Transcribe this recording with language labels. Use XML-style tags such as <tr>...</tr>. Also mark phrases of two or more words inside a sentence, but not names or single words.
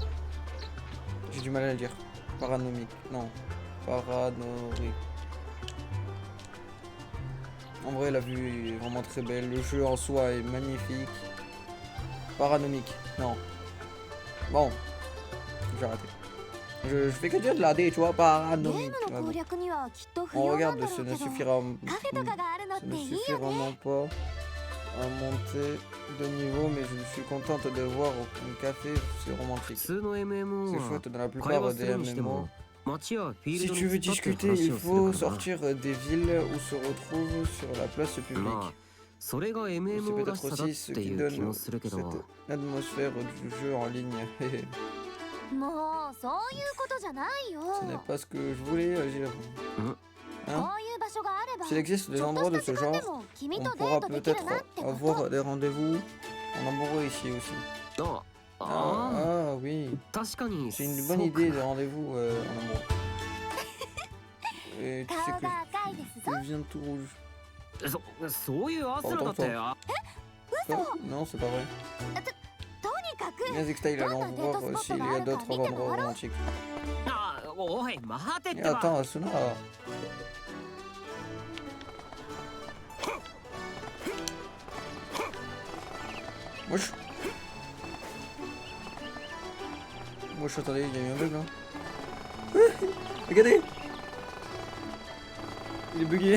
<fr>J'ai du mal à le dire. Paranomique, non. Paranorique. En vrai, la vue est vraiment très belle. Le jeu en soi est magnifique. Paranomique, non. Bon, j'ai arrêté. Je fais que dire de la D, tu vois,</fr> <ja>ゲー</ja> <fr>paranomique.</fr> <ja>ムの攻略にはきっと不</ja> <fr>On</fr> <ja>要な</ja> <fr>regarde,</fr> <ja>んだろ</ja> <fr>ce</fr> <ja>う</ja> <fr>ne</fr> <ja>けど、</ja> <fr>suffira,</fr> <ja>カフェとかがあるのっ</ja> <fr>ce</fr> <ja>て</ja> <fr>ne</fr> <ja>いいよ</ja> <fr>suffira</fr> <ja>ね。</ja> <fr>vraiment pas à monter de niveau, mais je suis contente de voir un café, c'est</fr> <ja>普</ja> <fr>romantique.</fr> <ja>通の MMO</ja> <fr>C'est</fr> <ja>は</ja> <fr>chouette dans la</fr> <ja>会</ja> <fr>plupart</fr> <ja>話す</ja> <fr>des</fr> <ja>るにしても</ja> <fr>MMO.</fr> <ja>街やフィー</ja> <fr>Si</fr> <ja>ルド</ja> <fr>tu</fr> <ja>に</ja> <fr>veux</fr> <ja>突っ立って</ja> <fr>discuter,</fr> <ja>話</ja> <fr>il</fr> <ja>をす</ja> <fr>faut</fr> <ja>るからな</ja> <fr>sortir des villes où se retrouvent sur la place publique.</fr> <ja>まあそれが</ja> <fr>C'est</fr> <ja>MMO ら</ja> <fr>peut-être</fr> <ja>しさだっ</ja> <fr>aussi ce</fr> <ja>て</ja> <fr>qui</fr> <ja>いう気</ja> <fr>donne</fr> <ja>もするけど</ja> <fr>cette atmosphère du jeu en ligne.</fr> <ja>もうそういうことじゃないよ。</ja> <fr>Ce n'est pas ce que je voulais dire.</fr> <ja>こういう場所があれば、</ja> <fr>S'il existe des</fr> <ja>ちょっと</ja> <fr>endroits de</fr> <ja>した</ja> <fr>ce</fr> <ja>時間で</ja> <fr>genre,</fr> <ja>も君</ja> <fr>on</fr> <ja>とデ</ja> <fr>pourra</fr> <ja>ートできる</ja> <fr>peut-être</fr> <ja>なってこと。</ja> <fr>avoir des rendez-vous en amoureux ici aussi. あ Ah, あ ah oui,</fr> <ja>確かに</ja> <fr>c'est une</fr> <ja>そ</ja> <fr>bonne</fr> <ja>うか</ja> <fr>idée de rendez-vous en amoureux. Et tu sais</fr> <ja>顔</ja> <fr>que</fr> <ja>が赤いですぞ。</ja> <fr>je viens tout rouge.</fr> <ja>そういうアスラだってあ</ja> <fr>Quoi? Non, c'est pas vrai.</fr> <ja>とにかく</ja> <fr>Nazixtail, allons voir s'il y a d'autres endroits romantiques.</fr> <ja>あおい待てっ</ja> <fr>Et</fr> <ja>てば</ja> <fr>attends, Asuna. Wesh. Wesh, attendez, il y a eu un bug là. Regardez. Il est bugué.</fr>